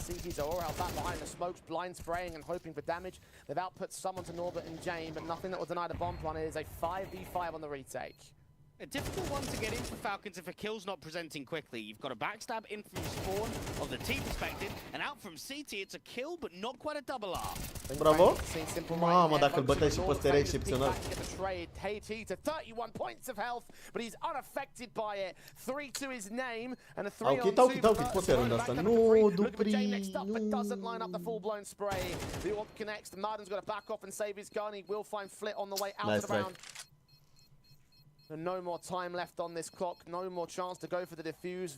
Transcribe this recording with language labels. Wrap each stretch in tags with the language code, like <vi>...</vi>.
<en>The CTs are all held back behind the smokes, blind spraying and hoping for damage. They've output someone to Norbert and Jane, but nothing that will deny the bomb plan. It is a 5v5 on the retake. A difficult one to get in for Falcons if a kill's not presenting quickly. You've got a backstab in from spawn of the T perspective, and out from CT it's a kill, but not quite a double R.</en> <ro>Bravo! Mamă, dacă îl băteai și pe ăsta era excepțional.</ro> <en>KT to 31 points of health, but he's unaffected by it. 3-2 his name, and a 3-on-2.</en> <ro>Dau cât poți în asta. Nu, Dupri,</ro> <en>but doesn't line up the full-blown spray. The orb connects, the Marden's got to back off and save his gun. He will find Flit on the way out of the round. And no more time left on this clock, no more chance to go for the defuse.</en>